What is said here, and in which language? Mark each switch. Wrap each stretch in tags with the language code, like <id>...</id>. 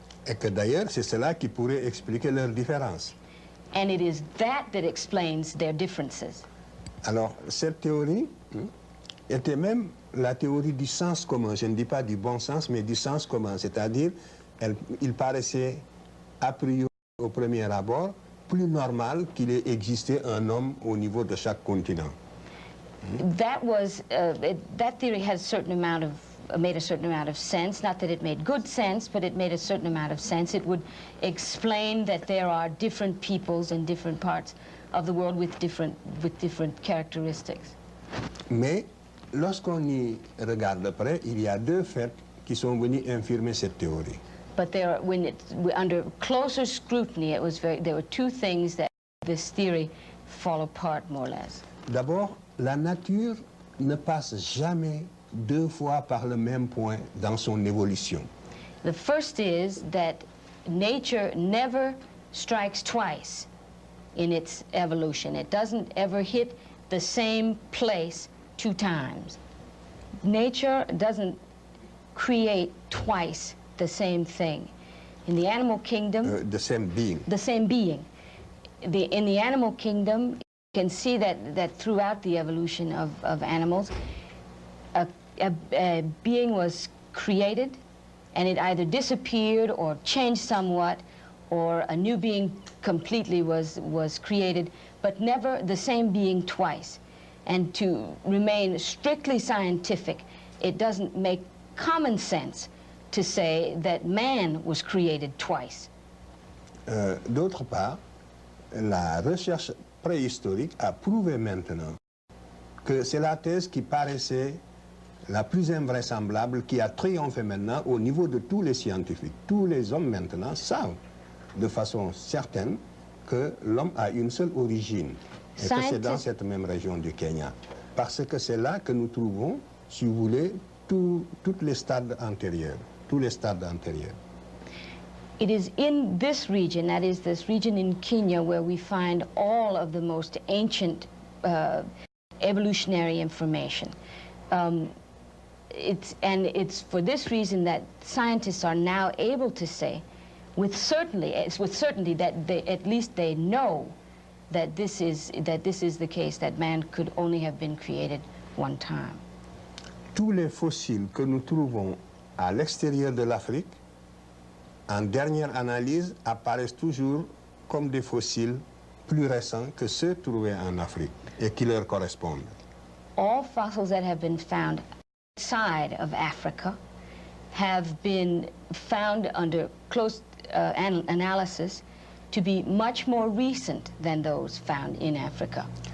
<fr>Et que d'ailleurs, c'est cela qui pourrait expliquer leurs différences.</fr> <en>And it is that that explains their differences.</en> <fr>Alors, cette théorie était même la théorie du sens commun. Je ne dis pas du bon sens, mais du sens commun. C'est-à-dire, il paraissait, a priori, au premier abord, plus normal qu'il ait existé un homme au niveau de chaque continent.</fr> <en>That theory has a certain amount of made a certain amount of sense. Not that it made good sense, but it made a certain amount of sense. It would explain that there are different peoples in different parts of the world with different characteristics.</en> <fr>Mais lorsqu'on y regarde de près, il y a deux faits qui sont venus infirmer cette théorie.</fr> <en>But under closer scrutiny, there were two things that this theory fall apart more or less.</en> <fr>D'abord, la nature ne passe jamais deux fois par le même point dans son évolution.</fr> <en>The first is that nature never strikes twice in its evolution. It doesn't ever hit the same place two times. Nature doesn't create twice the same thing. In the animal kingdom... the same being. The same being. In the animal kingdom, you can see that throughout the evolution of animals, a being was created, and it either disappeared or changed somewhat, or a new being completely was created, but never the same being twice. And to remain strictly scientific, it doesn't make common sense to say that man was created twice.</en> <fr>D'autre part, la recherche préhistorique a prouvé maintenant que c'est la thèse qui paraissait la plus invraisemblable, qui a triomphé maintenant au niveau de tous les scientifiques. Tous les hommes maintenant savent de façon certaine que l'homme a une seule origine et que c'est dans cette même région du Kenya. Parce que c'est là que nous trouvons, si vous voulez, tous les stades antérieurs. Tous les stades antérieurs.</fr> <en>It is in this region, that is this region in Kenya, where we find all of the most ancient evolutionary information. It's for this reason that scientists are now able to say, with certainty that at least they know that this is the case, that man could only have been created one time.</en> <fr>Tous les fossiles que nous trouvons à l'extérieur de l'Afrique, en dernière analyse, apparaissent toujours comme des fossiles plus récents que ceux trouvés en Afrique et qui leur correspondent.</fr> <en>All fossils that have been found outside of Africa have been found under close analysis to be much more recent than those found in Africa.</en>